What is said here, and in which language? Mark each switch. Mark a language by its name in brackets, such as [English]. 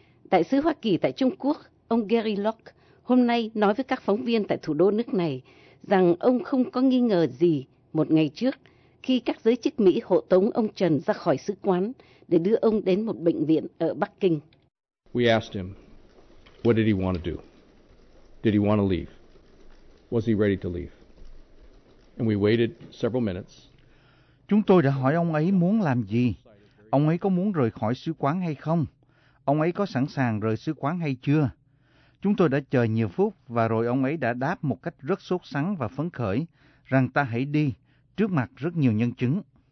[Vietnamese] Đại sứ Hoa Kỳ tại Trung Quốc, ông Gary Locke, hôm nay nói với các phóng viên tại thủ đô nước này rằng ông không có nghi ngờ gì một ngày trước khi các giới chức Mỹ hộ tống ông Trần ra khỏi sứ quán để đưa ông đến một bệnh viện ở Bắc Kinh. [English] We asked him, what did he want to do? Did he want to leave? Was he ready to leave? And we waited several minutes. [Vietnamese] Chúng tôi đã hỏi ông ấy muốn làm gì. Ông ấy có muốn rời khỏi sứ quán hay không? Ông ấy có sẵn sàng rời sứ quán hay chưa? Chúng tôi đã chờ nhiều phút và rồi ông ấy đã đáp một cách rất sốt sắng và phấn khởi rằng ta hãy đi trước mặt rất nhiều nhân chứng.